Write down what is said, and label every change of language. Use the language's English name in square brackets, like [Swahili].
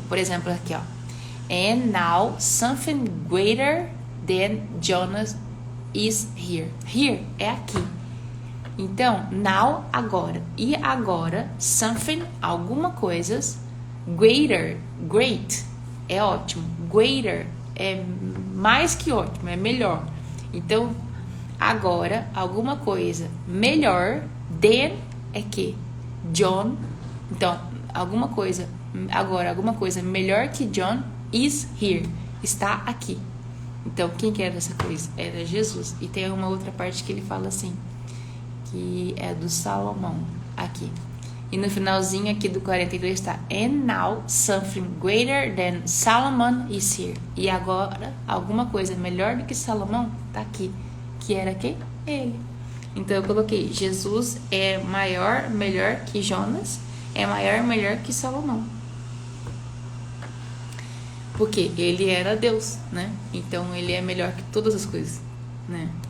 [Portuguese] Por exemplo, aqui, ó, [English] and now something greater than Jonas is here. [Portuguese] Here é aqui. Então, now, agora. E agora, something, alguma coisas. Greater, great, é ótimo. Greater é mais que ótimo, é melhor. Então, agora, alguma coisa melhor than é que John. Então, alguma coisa melhor que John [English] is here. [Portuguese] Está aqui. Então, quem que era essa coisa? Era Jesus. E tem uma outra parte que ele fala assim, que é do Salomão, aqui. E no finalzinho aqui do 42 está, [English] and now something greater than Solomon is here. [Portuguese] E agora, alguma coisa melhor do que Salomão está aqui. Que era quem? Ele. Então, eu coloquei, Jesus é maior, melhor que Jonas, é maior, melhor que Salomão. Porque ele era Deus, né? Então ele é melhor que todas as coisas, né?